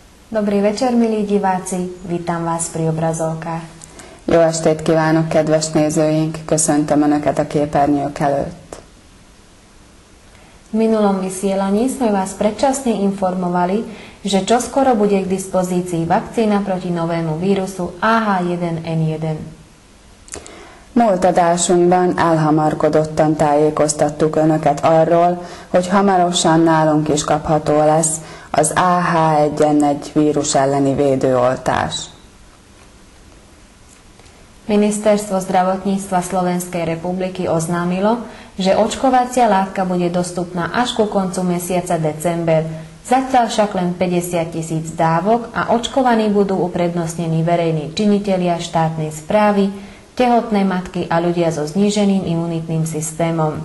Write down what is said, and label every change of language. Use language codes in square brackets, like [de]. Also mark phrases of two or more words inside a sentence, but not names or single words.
[sk] Dobrý večer, milí diváci, vítam vás pri obrazovkách. [hu] Jó estét kívánok, kedves nézőink! Köszöntöm Önöket a képernyők előtt. [sk] V minulom vysielaní sme vás predčasne informovali, že čoskoro bude k dispozícii vakcína proti novému vírusu AH1N1. [hu] Múlt adásunkban elhamarkodottan tájékoztattuk Önöket arról, hogy hamarosan nálunk is kapható lesz az AH1N1 vírus elleni védőoltás. [sk] Ministerstvo zdravotníctva Slovenskej republiky oznámilo, že očkovacia látka bude dostupná až ku koncu mesiaca december, zatiaľ však len 50 000 dávok a očkovaní budú uprednostnení verejní činitelia štátnej správy, tehotné matky a ľudia so zníženým imunitným systémom.